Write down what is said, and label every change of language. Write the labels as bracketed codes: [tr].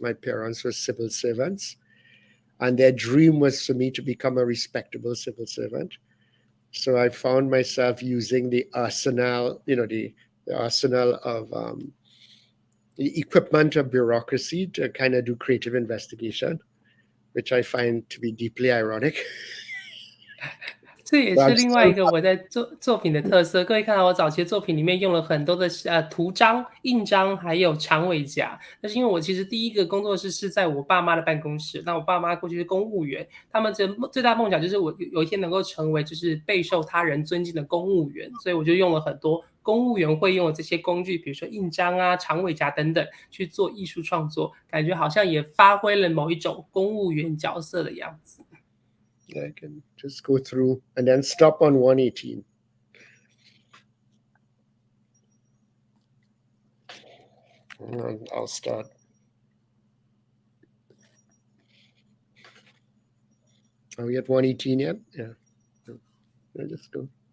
[en] My parents were civil servants, and their dream was for me to become a respectable civil servant. So I found myself using the arsenal, the arsenal of the equipment of bureaucracy to kind of do creative investigation, which I find to be deeply ironic. [zh] 这也是另外一个我在作品的特色。各位看到我早期的作品里面用了很多的图章、印章，还有长尾夹。那是因为我其实第一个工作室是在我爸妈的办公室。那我爸妈过去是公务员，他们最大梦想就是我有一天能够成为就是备受他人尊敬的公务员。所以我就用了很多公务员会用的这些工具，比如说印章啊、长尾夹等等，去做艺术创作，感觉好像也发挥了某一种公务员角色的样子。 [en] I can just go through and then stop on 118. I'll start. Are we at 118 yet? Yeah. I'll just go.